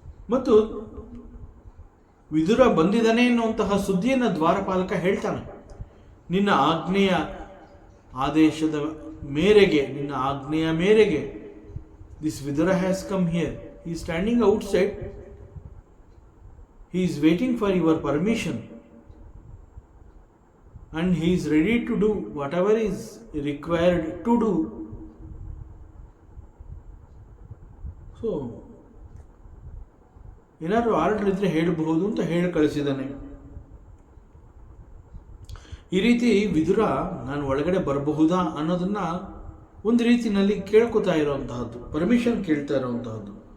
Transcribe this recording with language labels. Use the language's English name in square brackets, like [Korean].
[Kannada] ಮತ್ತು ವಿದುರ ಬಂದಿದ್ದಾನೆ ಎನ್ನುವಂತಹ ಸುದ್ದಿಯನ್ನು ದ್ವಾರಪಾಲಕ ಹೇಳ್ತಾನೆ. ನಿನ್ನ ಆಜ್ಞೆಯ ಆದೇಶದ ಮೇರೆಗೆ, ನಿನ್ನ ಆಜ್ಞೆಯ ಮೇರೆಗೆ [English] This Vidura has come here. He is standing outside. He is waiting for your permission and he is ready to do whatever is required to do. [Kannada] So ಏನಾದರೂ ಆರ್ಡರ್ ಇದ್ರೆ ಹೇಳಬಹುದು ಅಂತ ಹೇಳಿ ಕಳಿಸಿದ್ದಾನೆ. ಈ ರೀತಿ ವಿದುರ ನಾನು ಒಳಗಡೆ ಬರಬಹುದಾ ಅನ್ನೋದನ್ನ ಒಂದು ರೀತಿಯಲ್ಲಿ ಕೇಳ್ಕೊತಾ ಇರೋವಂತಹದ್ದು, ಪರ್ಮಿಷನ್ ಕೇಳ್ತಾ ಇರೋವಂತಹದ್ದು.